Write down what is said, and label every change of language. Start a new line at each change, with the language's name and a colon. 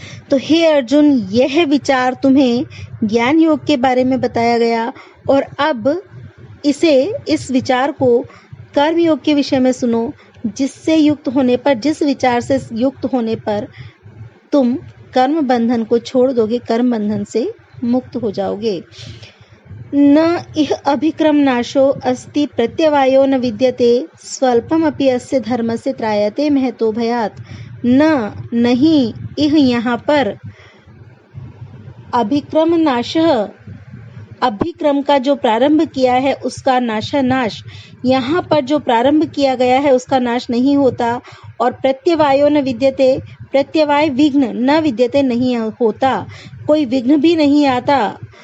Hindi: तो हे अर्जुन, यह विचार तुम्हें ज्ञान योग के बारे में बताया गया, और अब इस विचार को कर्म योग के विषय में सुनो, जिससे युक्त होने पर, जिस विचार से युक्त होने पर तुम कर्म बंधन को छोड़ दोगे, कर्म बंधन से मुक्त हो जाओगे।
Sanskrit: न इह अभिक्रम नाशो अस्ति प्रत्यवायो न विद्यते स्वल्पमपि अस्य धर्मस्य त्रायते महतो भयात्।
Hindi: नहीं, इह यहाँ पर
Sanskrit: अभिक्रम नाशः,
Hindi: अभिक्रम का जो प्रारंभ किया है उसका नाश, यहाँ पर जो प्रारंभ किया गया है उसका नाश नहीं होता। और
Sanskrit: प्रत्यवायो न विद्यते,
Hindi: प्रत्यवाय विघ्न, न विद्यते नहीं होता, कोई विघ्न भी नहीं आता।